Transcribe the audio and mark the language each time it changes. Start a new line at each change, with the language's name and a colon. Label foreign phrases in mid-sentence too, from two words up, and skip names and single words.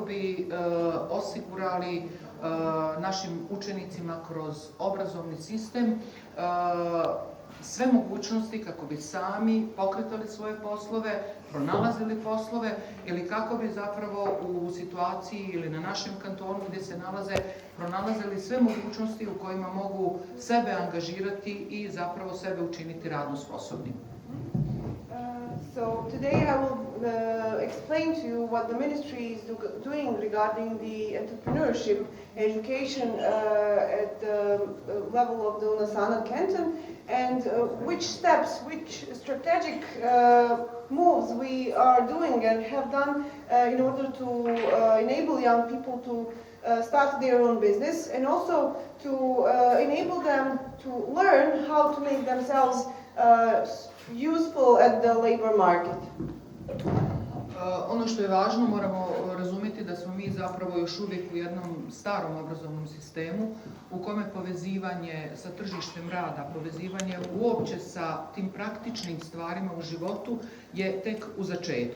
Bosnian: bi osigurali našim učenicima kroz obrazovni sistem sve mogućnosti kako bi sami pokretali svoje poslove, pronalazili poslove ili kako bi zapravo u situaciji ili na našem kantonu gdje se nalaze pronalazili sve mogućnosti u kojima mogu sebe angažirati i zapravo sebe učiniti radno sposobnim.
English: So today I will explain to you what the ministry is doing regarding the entrepreneurship education at the level of the Unasana Canton, and which steps, which strategic moves we are doing and have done in order to enable young people to start their own business, and also to enable them to learn how to make themselves useful at the labor market.
Bosnian: Ono što je važno, moramo razumjeti da smo mi zapravo još uvijek u jednom starom obrazovnom sistemu u kome povezivanje sa tržištem rada, povezivanje uopće sa tim praktičnim stvarima u životu je tek u začetku.